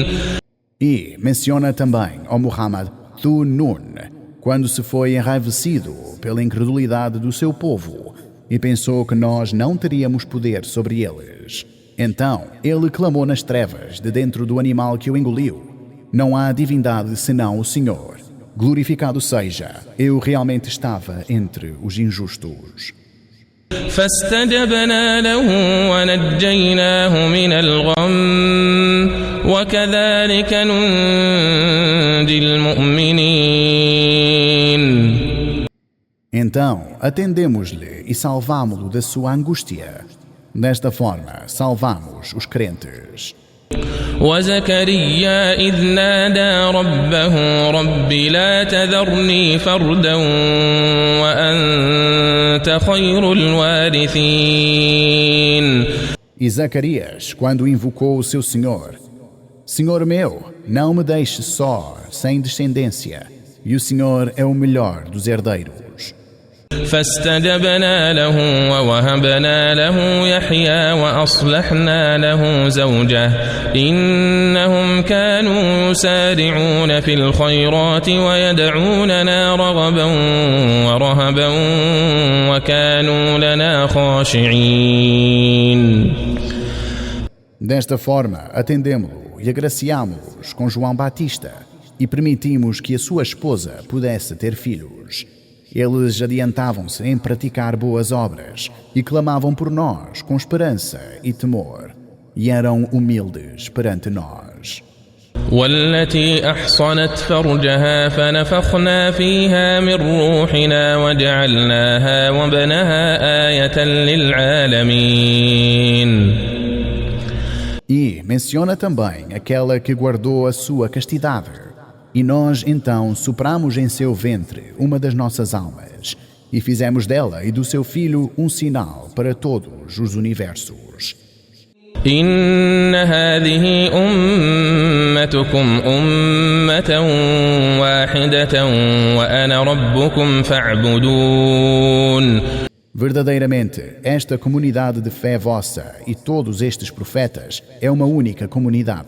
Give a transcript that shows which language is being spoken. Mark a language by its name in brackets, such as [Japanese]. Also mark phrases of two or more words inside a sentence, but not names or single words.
[Portuguese] E menciona também ao Muhammad Thu-Nun, quando se foi enraivecido pela incredulidade do seu povo e pensou que nós não teríamos poder sobre eles. Então ele clamou nas trevas de dentro do animal que o engoliu: não há divindade senão o Senhor. Glorificado seja, eu realmente estava entre os injustos. [Arabic] فاستجبنا له ونجيناه من الغم وكذلك ننجي المؤمنين. [Portuguese] Então atendemos-lhe e salvámo-lo da sua angústia. Desta forma salvamos os crentes. [Arabic] وزكريا إذ نادى ربه رب لا تذرني فردا وأنت خير الوارثين. [Portuguese] E Zacarias, quando invocou o seu Senhor: Senhor meu, não me deixe só, sem descendência, e o Senhor é o melhor dos herdeiros. [Arabic] فاستجبنا له ووهبنا له يحيى وأصلحنا له زوجه إنهم كانوا يسارعون في الخيرات ويدعوننا رغبا ورهبا وكانوا لنا خاشعين. [Portuguese] Desta forma, atendemo-lo e agraciamo-los com João Batista e permitimos que a sua esposa pudesse ter filhos. Eles adiantavam-se em praticar boas obras e clamavam por nós com esperança e temor, e eram humildes perante nós. [Arabic] والتي أحصنت فرجها فنفخنا فيها من روحنا وجعلناها وابنها آية للعالمين. [Portuguese] E menciona também aquela que guardou a sua castidade. E nós então sopramos em seu ventre uma das nossas almas e fizemos dela e do seu filho um sinal para todos os universos. [Arabic] إن هذه أمتكم أمة واحدة وأنا ربكم فاعبدون. [Portuguese] Verdadeiramente, esta comunidade de fé vossa e todos estes profetas é uma única comunidade.